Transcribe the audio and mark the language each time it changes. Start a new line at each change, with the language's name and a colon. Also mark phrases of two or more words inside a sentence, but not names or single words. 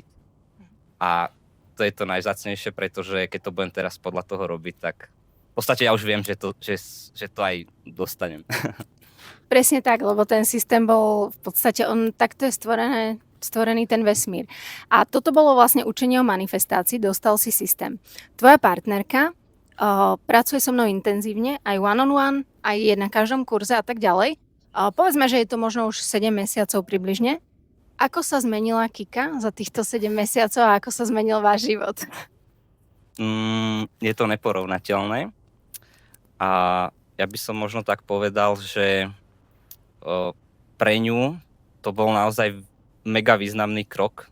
Slovak: A to je to najvzácnejšie, pretože keď to budem teraz podľa toho robiť, tak v podstate ja už viem, že to aj dostanem. Presne tak, lebo ten systém bol v podstate, takto je stvorený ten vesmír. A toto bolo vlastne učenie o manifestácii, dostal si systém. Tvoja partnerka pracuje so mnou intenzívne, aj one-on-one, aj je na každom kurze a tak ďalej. Povedzme, že je to možno už 7 mesiacov približne. Ako sa zmenila Kika za týchto 7 mesiacov a ako sa zmenil váš život? Je to neporovnateľné. A ja by som možno tak povedal, že pre ňu to bol naozaj mega významný krok.